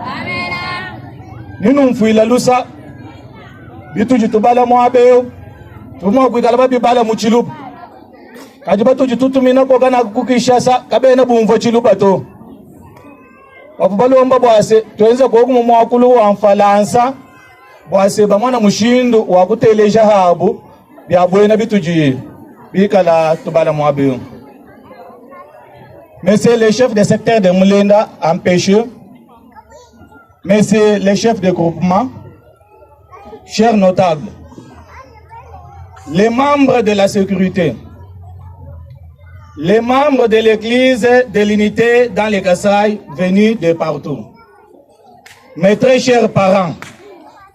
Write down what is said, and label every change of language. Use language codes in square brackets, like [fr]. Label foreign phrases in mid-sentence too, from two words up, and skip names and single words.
[lua] Ninu mfuila lusa bitu jitubala mwabeo tumo kwikala bibala muchiluba kajiba tujitutumina ko kana kukishasa kabena bumvo chiluba to wafubalomba bwase twenza ko ku mwakulu wa mfalansa bwase bamwana mushindu wa kuteleja habu byabwena bituji bikala tubala mwabeo. [fr] Monsieur le chef de secteur de Mulenda empêcheux, Messieurs les chefs de groupement, chers notables, les membres de la sécurité, les membres de l'église de l'unité dans les Kasaï venus de partout, mes très chers parents,